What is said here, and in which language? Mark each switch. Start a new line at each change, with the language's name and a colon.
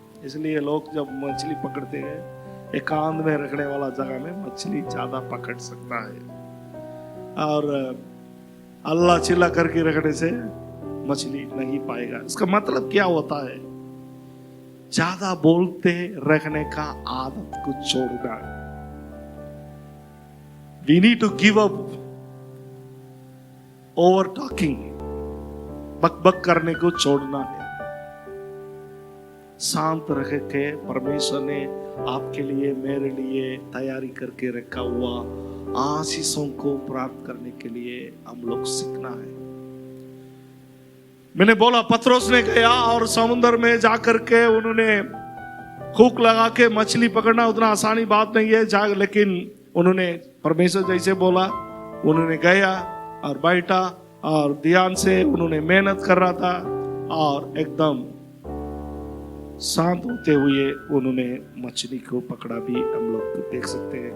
Hindi: इसलिए लोग जब मछली पकड़ते हैं एकांत में रखने वाला जगह में मछली ज्यादा पकड़ सकता है। और अल्लाह चिल्ला करके रखने से मछली नहीं पाएगा। इसका मतलब क्या होता है ज्यादा बोलते रखने का आदत को छोड़ना।
English: We need to give up over talking।
Hindi: बक बक करने को छोड़ना है। शांत रह के परमेश्वर ने आपके लिए मेरे लिए तैयारी करके रखा हुआ आशीषों को प्राप्त करने के लिए हम लोग सीखना है। मैंने बोला पतरस ने गया और समुद्र में जाकर के उन्होंने हुक लगा के मछली पकड़ना उतना आसानी बात नहीं है, लेकिन उन्होंने परमेश्वर जैसे बोला उन्होंने गया और बैठा और ध्यान से उन्होंने मेहनत कर रहा था और एकदम शांत होते हुए उन्होंने मछली को पकड़ा भी हम लोग देख सकते हैं।